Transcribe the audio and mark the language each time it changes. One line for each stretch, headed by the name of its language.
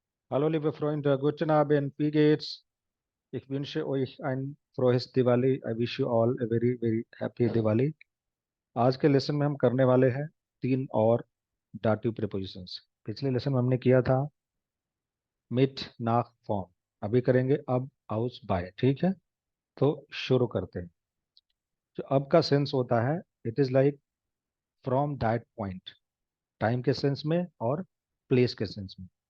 German: Hallo liebe Freunde, guten Abend, wie geht's? Ich wünsche euch ein frohes Diwali.
English: I wish you all a very very happy Diwali.
Hindi: आज के lesson में हम करने वाले हैं तीन और डाटिव प्रीपोजिशंस। पिछले लेसन में हमने किया था मिट नाक फॉर्म, अभी करेंगे अब आउस बाय। ठीक है, तो शुरू करते हैं। जो अब का सेंस होता है,
English: it is like from that point,
Hindi: time के सेंस में और प्लेस के सेंस में।